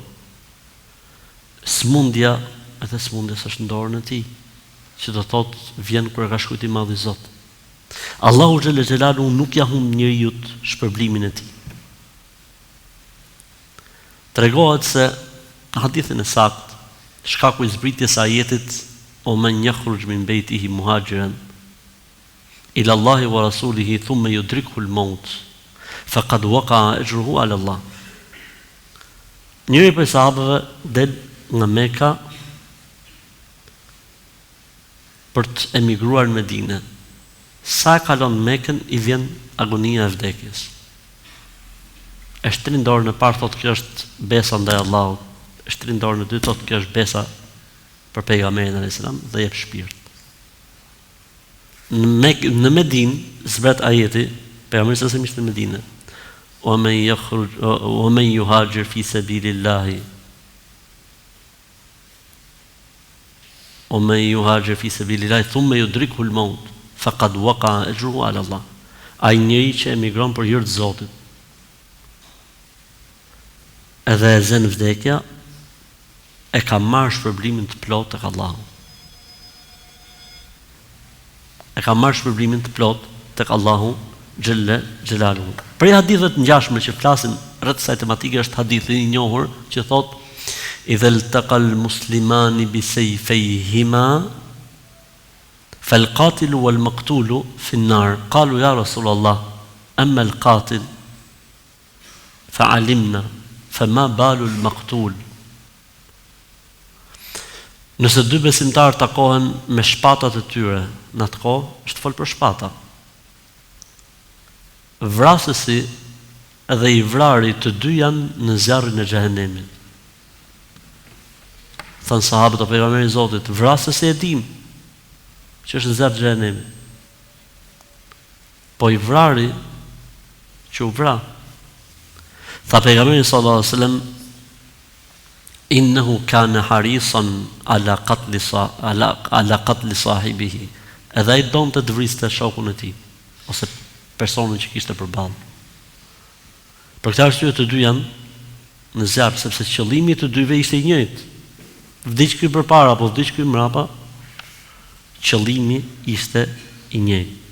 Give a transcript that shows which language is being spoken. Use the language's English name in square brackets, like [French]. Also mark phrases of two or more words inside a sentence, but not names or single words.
[Albanian] Smundja s'është në dorën e tij, që do thotë vjen kur e ka shkruajtur i Madhi Zot. Allahu [Arabic] جل جلاله [Albanian] nuk ja humb njeriu shpërblimin e tij. Tregohet se në hadithin e saktë, shkaku i zbritjes së ajetit o [Arabic] من يخرج من بيته مهاجرا إلى الله ورسوله ثم يدركه الموت فقد وقع أجره على الله. [Albanian] Njëri prej sahabëve del nga Mekka për të emigruar në Medinë. Sa kalon Mekën i vjen agonia e vdekjes. E shtrin dorën e parë thotë kjo është besa ndaj Allahut. E shtrin dorën e dytë thotë kjo është besa për pejgamberin [Arabic] عليه السلام [Albanian] dhe jep shpirt. Në Medinë zbret ajeti, pejgamberi sa ishte në Medinë. [Arabic] و من يهاجر في سبيل الله. و من يهاجر في سبيل الله ثم يدركه الموت فقد وقع أجره على الله. [Albanian] Ai njeri që emigron për hir të Zotit, edhe e zën vdekja, e ka marrë shpërblimin të plot tek Allahu. E ka marrë shpërblimin të plot tek Allahu [Arabic] جل جلاله. [Albanian] Për hadithet ngjashme që flasin rreth kësaj tematike është hadithi i njohur që thotë [Arabic] إذا التقى المسلمان بسيفيهما فالقاتل والمقتول في النار قالوا يا رسول الله أما القاتل فعلمنا فما بال المقتول. [Albanian] Nëse dy besimtarë takohen me shpatat e tyre në atë kohë, është fol për shpata. Vrasësi dhe i vrari të dy janë në zjarrin e xhehenemit. Thanë sahabët e pejgamberit Zotit, vrasësi e dim që është në zjarr të xhehenemit. Po i vrari që u vra. Tha pejgamberi [Arabic] صلى الله عليه وسلم إنه كان حريصا على قتل صاحبه. [Albanian] Edhe ai donte të vriste shokun e tij ose personin që kishte përballë. Për këtë arsye të dy janë në zjarr sepse qëllimi i të dyve ishte i njëjtë. Vdiq ky përpara apo vdiq ky mbrapa, qëllimi ishte i njëjtë.